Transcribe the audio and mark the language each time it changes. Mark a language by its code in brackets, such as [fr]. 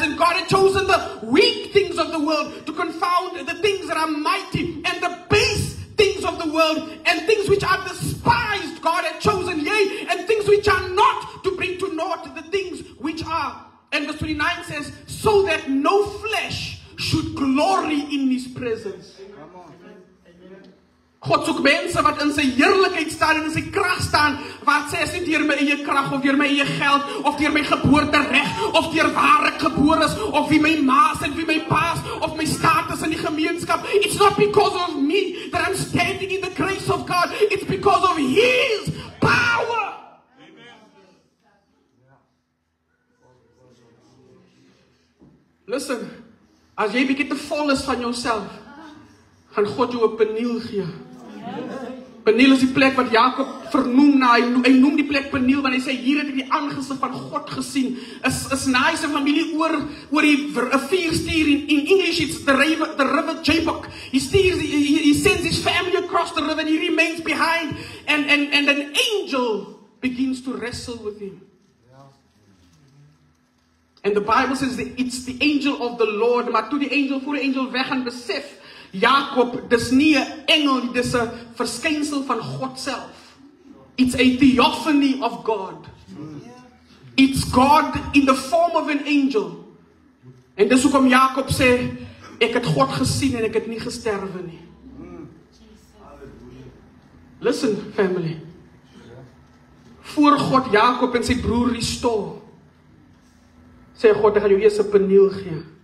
[en] And God had chosen the weak things of the world to confound the things that are mighty, and the base things of the world and things which are despised. God had chosen, yea, and things which are not, to bring to naught the things which are. And verse 29 says, so that no flesh should glory in his presence. [af] God soek mense wat in sy heerlikheid staan en in sy krag staan, wat sê, is nie deur my eie krag, of deur my eie geld, of deur my geboortereg, of deur waar ek gebore is, of wie my ma's en wie my pa's, of my status in die gemeenskap. [en] It's not because of me that I'm standing in the grace of God. It's because of His power. [af] Listen, as jy bietjie te vol is van jouself, gaan God jou 'n Peniel gee. Peniel is die plek wat Jakob vernoem na, hy noem die plek Peniel, want hy sê, hier het ek die aangesig van God gesien. Is na hy sy familie oor die rivier stuur, [en] in English it's the river Jabbok. He sends his family across the river and he remains behind, and an angel begins to wrestle with him. And the Bible says that it's the angel of the Lord, [af] maar toe die angel voor die angel weg gaan besef, Jakob, dis nie 'n engel, dis 'n verskynsel van God self. [en] It's a theophany of God. It's God in the form of an angel. [af] En dis hoekom Jakob sê, ek het God gesien en ek het nie gesterwe nie. [en] Listen, family. [af] Voor God Jakob en sy broer restore, sê God, ek gaan jou eers 'n Peniel gee.